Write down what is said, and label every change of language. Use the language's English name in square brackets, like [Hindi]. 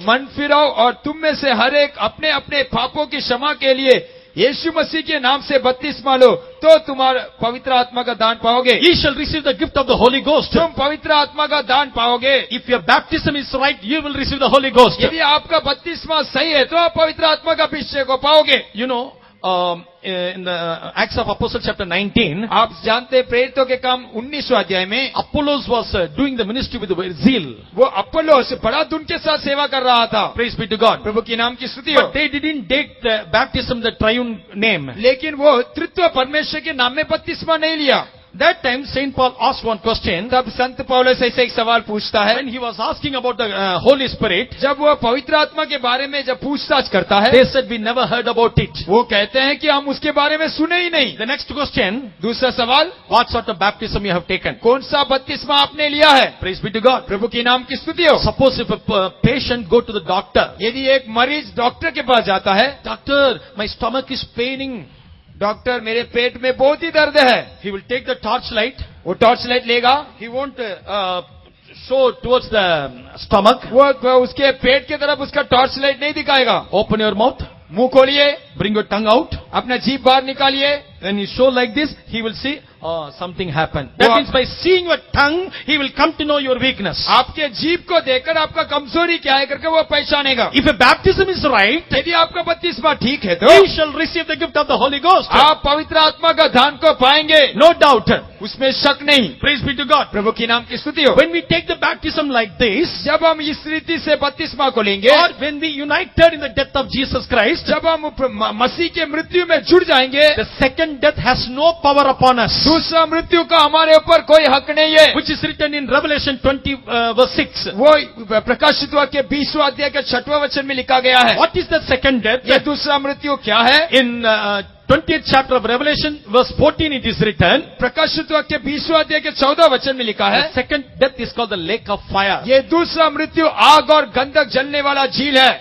[Hindi] मन फिराओ और तुम में से हर एक अपने अपने पापों की क्षमा के लिए यीशु मसीह के नाम से बपतिस्मा लो, तो तुम्हारा पवित्र आत्मा का दान पाओगे। [English] Ye shall receive the gift of the Holy Ghost. [Hindi] तुम पवित्र आत्मा का दान पाओगे। [English] If your baptism is right, you will receive the Holy Ghost. [Hindi] यदि आपका बपतिस्मा सही है तो आप पवित्र आत्मा का अभिषेक को पाओगे। [English] You know, in the Acts of Apostles chapter 19, [Hindi] आप जानते हैं प्रेरितों के काम 19वां अध्याय में [English] Apollos was doing the ministry with zeal. [Hindi] वो अपोलोस बड़ा धुन के साथ सेवा कर रहा था। [English] Praise be to God. [Hindi] प्रभु की नाम की स्तुति हो। [English] But they didn't take the baptism, the triune name. [Hindi] लेकिन वो तृतीय परमेश्वर के नाम में बपतिस्मा नहीं लिया। [English] That time Saint Paul asked one question. [Hindi] तब संत पौलुस ऐसे एक सवाल पूछता है। [English] When he was asking about the Holy Spirit, [Hindi] जब वो पवित्र आत्मा के बारे में जब पूछताछ करता है, [English] they said we never heard about it. [Hindi] वो कहते हैं कि हम उसके बारे में सुने ही नहीं। [English] The next question, [Hindi] दूसरा सवाल, [English] what sort of baptism you have taken? [Hindi] कौन सा बपतिस्मा आपने लिया है? [English] Praise be to God. [Hindi] प्रभु की नाम की स्तुति हो। [English] Suppose if a patient go to the doctor, [Hindi] यदि एक मरीज डॉक्टर के पास जाता है, [English] doctor, my stomach is paining. [Hindi] Doctor मेरे पेट में बहुत ही दर्द है, [English] He will take the torchlight. [Hindi] वो टॉर्च लाइट लेगा, [English] He won't show towards the stomach. [Hindi] वो उसके पेट की तरफ उसका टॉर्च लाइट नहीं दिखाएगा। [English] Open your mouth. [Hindi] मुंह खोलिए, [English] Bring your tongue out. [Hindi] अपना जीभ बाहर निकालिए। [English] When you show like this, he will see, oh, something happened. That [Hindi] वो- [English] means by seeing your tongue, he will come to know your weakness. [Hindi] आपके जीभ को देखकर आपका कमजोरी क्या है करके वो पहचानेगा। [English] If a baptism is right, [Hindi] यदि आपका बपतिस्मा ठीक है तो [English] you shall receive the gift of the Holy Ghost. [Hindi] आप पवित्र आत्मा का दान को पाएंगे, [English] No doubt. [Hindi] उसमें शक नहीं। [English] Praise be to God. [Hindi] प्रभु की नाम की स्तुति हो। [English] When we take the baptism like this, [Hindi] जब हम इस रीति से बपतिस्मा को लेंगे, [English] or when we united in the death of Jesus Christ, [Hindi] जब हम मसीह के मृत्यु में जुड़ जाएंगे, [English] the second death has no power upon us. [Hindi] दूसरा मृत्यु का हमारे ऊपर कोई हक नहीं है। [English] Which is written in Revelation 20 verse 6. [Hindi] वो प्रकाशित वाक्य 20वां अध्याय के 6वां वचन में लिखा गया है। [English] What is the second death? [Hindi] ये दूसरा मृत्यु क्या है? [English] In 20th chapter of Revelation verse 14 it is written, [Hindi] प्रकाशित वाक्य 20वां अध्याय के 14 वचन में लिखा है, [English] the second death is called the lake of fire. [Hindi] ये दूसरा मृत्यु आग और गंधक जलने वाला झील है।